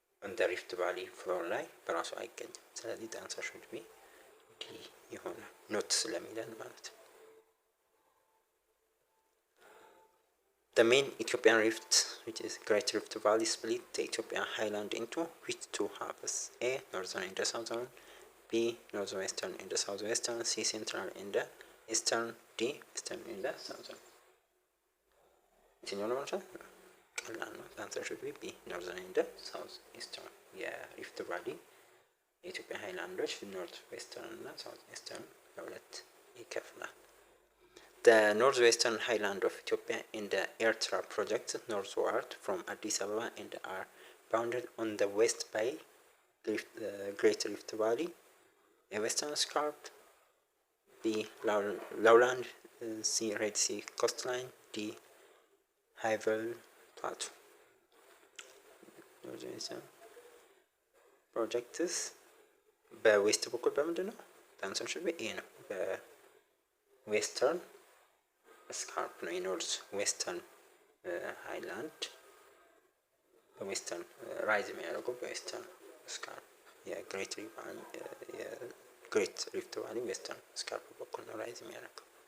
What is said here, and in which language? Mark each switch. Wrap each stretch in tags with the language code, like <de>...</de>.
<am>እንደ ሪፍት ቫሊ ፍሎር ላይ በራሱ አይገኝም። ስለዚህ</am> <en>answer should be D</en> <am>ይሆናል ኖት ስለሚለን ማለት ነው።</am> <en>The main Ethiopian rift, which is Great Rift Valley, split the Ethiopian highland into which two halves? A. Northern and the southern. B. Northwestern and the southwestern. C. Central and the eastern. D. Eastern and the southern.</en> <am>የትኛው ነው ማለት ነው? ቀላል ነው።</am> <en>answer should be B. Northern and the southeastern.</en> <am>የሪፍት ቫሊ የኢትዮጵያ ሃይላንዶች ኖርት ዌስተርን እና ሳውት ዌስተርን ለሁለት ይከፍላል።</am> <en>The northwestern highland of Ethiopia in the Ertra project northward from Addis Ababa and are bounded on the west by Great Rift Valley, a western scarp, B. lowland, C. Red Sea coastline, D. Highveld plateau. northwestern projects</en> <am>በዌስት በኩል በምንድን ነው?</am> <en>answer should be A</en> <am>ነው። በዌስተርን ስካርፕ ነው የኖርዝ ዌስተርን ሃይላንድ በዌስተርን ራይዝ የሚያደርገው በዌስተርን ስካርፕ የግሬት ሪፍት ቫሊ ዌስተርን ስካርፕ በኩል ነው ራይዝ የሚያደርገው።</am>